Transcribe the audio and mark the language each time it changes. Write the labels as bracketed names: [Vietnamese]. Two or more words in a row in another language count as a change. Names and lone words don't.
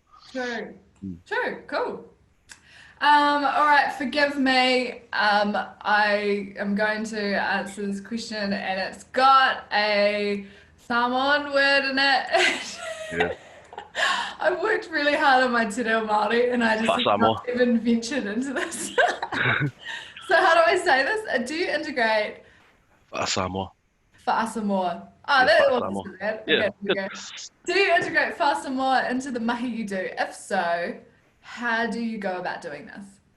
[English] True. True. Cool. All right, forgive me. I am going to answer this question, and it's got a Samoan word in it. Yeah. I worked really hard on my [Māori] te reo Māori, [English] and I just have Samoa. not even ventured into this. So how do I say this? Do you integrate Samoa. Samoa? Yeah, That Samoa. wasn't bad. Yeah, Okay, here we go. Do you integrate Samoa into the mahi you do? If so, how do you go about doing this?